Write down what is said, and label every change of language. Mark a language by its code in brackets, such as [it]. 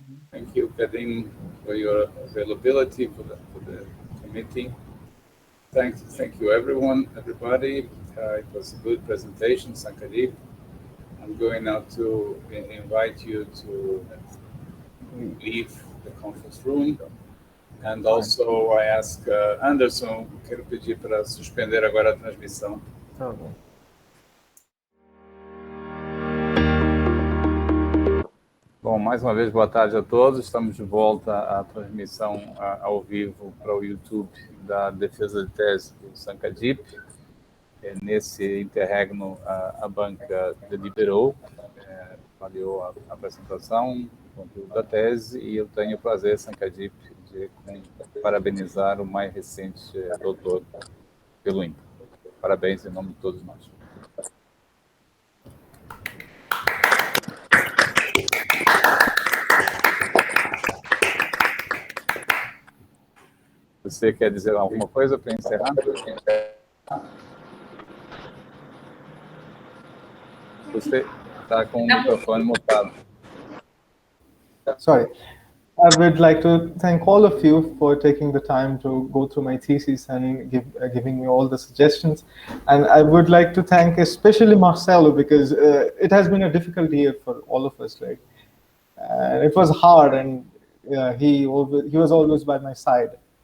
[en] Thank you, Khadim, for your availability for the committee. Thank you, everybody. It was a good presentation, Sankhadip. I'm going now to invite you to leave the conference room. And also, I ask Anderson, [pt] quero pedir para suspender agora a transmissão. Tá bom. Bom, mais uma vez, boa tarde a todos. Estamos de volta à transmissão ao vivo para o YouTube da defesa de tese do Sankhadip. Nesse interregno, a Banca deliberou, avaliou a apresentação, o conteúdo da tese, e eu tenho o prazer, Sankhadip, de parabenizar o mais recente doutor pelo IMPA. Parabéns em nome de todos nós. Você quer dizer alguma coisa para encerrar? Você está com o microfone mutado. [en] Sorry. I would like to thank all of you for taking the time to go through my thesis and giving me all the suggestions. And I would like to thank especially Marcelo, because it has been a difficult year for all of us, right? And it was hard, and he was always by my side.